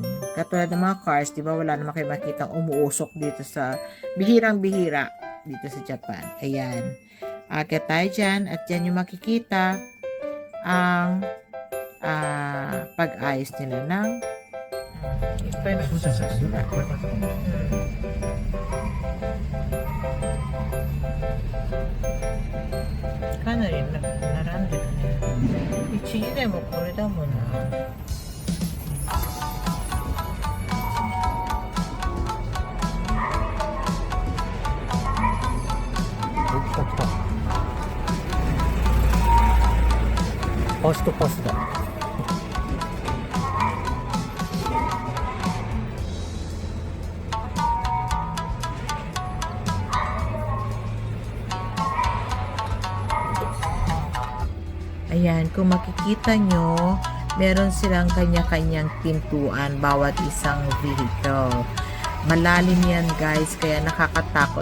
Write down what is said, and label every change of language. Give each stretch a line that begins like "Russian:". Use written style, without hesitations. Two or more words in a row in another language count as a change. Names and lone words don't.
Filipino: Katulad ng mga cars, di ba wala naman kayo makita umuusok dito sa bihirang-bihira dito sa Japan. Ayan. Akit tayo dyan at yan yung makikita ang pag-ayos nila ng basura.
Japanese: かなり並んでるだね. 1時でもこれだもんな。来た。ファーストパスだ。
Filipino: Ayan, kung makikita nyo, meron silang kanya-kanyang pintuan bawat isang vehicle. Malalim yan guys, kaya nakakatakot.